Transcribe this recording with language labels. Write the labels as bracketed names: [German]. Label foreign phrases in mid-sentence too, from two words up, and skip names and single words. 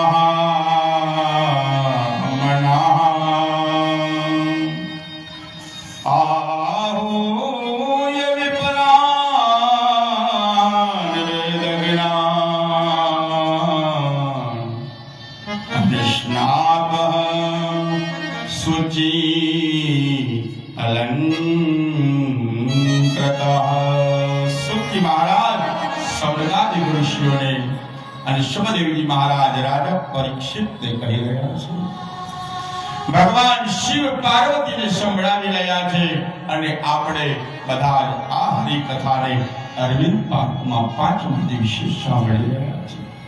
[Sanskrit] महामनाः आहूय विपरान् वेदज्ञान् कृष्णापः शुचि अलंकृतः। [Gujarati] સુખી મહારાજ સૌનકાદિ ઋષિઓને અને શુભદેવજી મહારાજ રાજા પરીક્ષિતને કહી રહ્યા છે, ભગવાન શિવ પાર્વતીને સંભળાવી રહ્યા છે અને આપણે બધા આ હરિકથાને અરવિંદ પાર્કમાં 5મા દિવસે સાંભળી રહ્યા છે।